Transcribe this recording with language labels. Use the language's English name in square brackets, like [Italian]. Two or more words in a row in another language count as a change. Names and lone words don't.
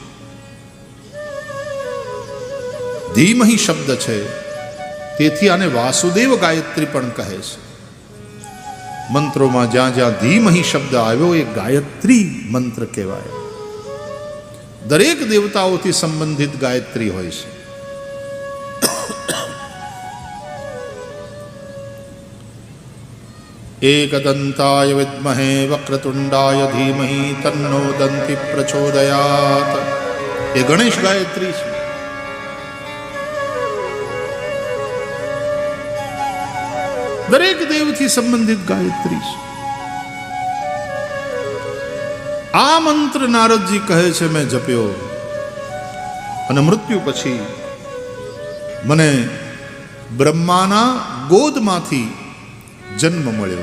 [Gujarati] ધીમહિ શબ્દ છે, તેથી આને વાસુદેવ ગાયત્રી પણ કહે છે. મંત્રોમાં જ્યાં જ્યાં ધીમહિ શબ્દ આવ્યો એ ગાયત્રી મંત્ર કહેવાય. દરેક દેવતાઓથી સંબંધિત ગાયત્રી હોય છે. [Sanskrit] एकदन्ताय विद्महे वक्रतुंडाय धीमहि तन्नो दन्ति प्रचोदयात्. [Gujarati] એ ગણેશ ગાયત્રી છે. દરેક દેવથી સંબંધિત ગાયત્રી છે. આ મંત્ર નારદજી કહે છે મેં જપ્યો, અને મૃત્યુ પછી મને બ્રહ્માના ગોદમાંથી જન્મ મળ્યો.